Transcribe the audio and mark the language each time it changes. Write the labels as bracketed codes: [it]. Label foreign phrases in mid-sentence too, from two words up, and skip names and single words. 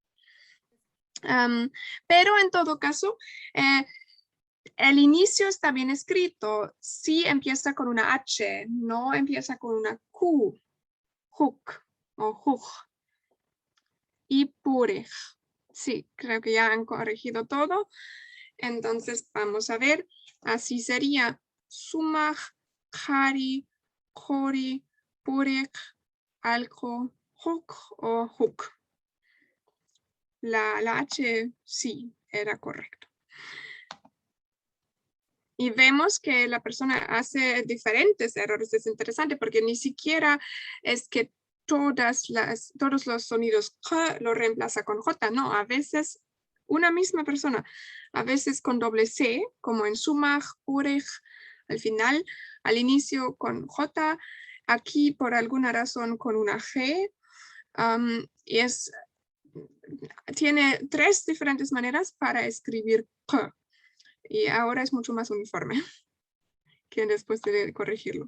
[es] Pero en todo caso, el inicio está bien escrito, sí empieza con una H, no empieza con una Q, hook o hook. Y purej. Sí, creo que ya han corregido todo. Entonces vamos a ver. Así sería [qu] sumaj, jari, jori, purej, alco, huk o huk. [es] La H sí era correcto. Y vemos que la persona hace diferentes errores. Es interesante porque ni siquiera es que todos los sonidos K lo reemplaza con J. No, a veces una misma persona, a veces con doble C, como en sumaj, urej, al final, al inicio con J, aquí por alguna razón con una G, y tiene 3 diferentes maneras para escribir K. Y ahora es mucho más uniforme que después de corregirlo.